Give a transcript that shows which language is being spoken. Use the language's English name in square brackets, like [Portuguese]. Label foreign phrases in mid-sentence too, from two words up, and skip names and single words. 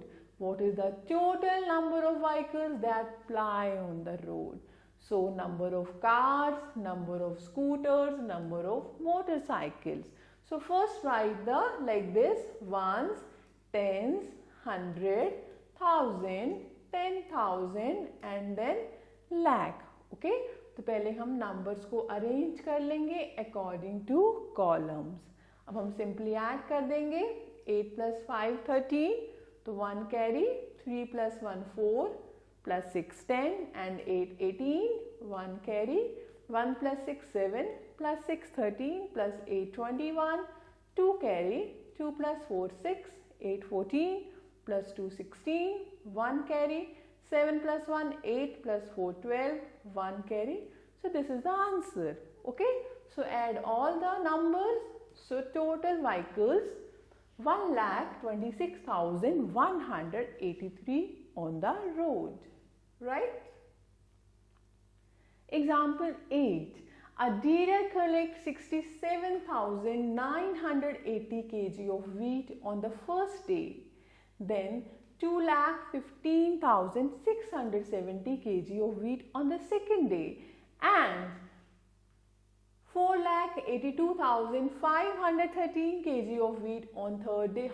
[English] What is the total number of vehicles that ply on the road? So number of cars, number of scooters, number of motorcycles. So first write the like this, ones, tens, 100, 1000, 10,000 and then lakh. [Hindi] Okay, तो पहले हम नंबर्स को अरेंज कर लेंगे [English] according to columns. [Hindi] अब हम [English] simply add [Hindi] कर देंगे, 8 plus 5 13, तो 1 कैरी, 3 plus 1 4 plus 6 10 and 8 18, 1 कैरी, 1 plus 6 7 plus 6 13 plus 8 21, 2 कैरी, 2 plus 4 6, 8 14 plus 2 16, 1 कैरी, 7 plus 1 8 plus 4 12, 1 carry. [English] So this is the answer. Okay, so add all the numbers. So total vehicles 1,26,183 on the road, right? Example 8, a dealer collects 67,980 kg of wheat on the first day, then 2,15,670 kg of wheat on the second day and 4,82,513 kg of wheat on third day.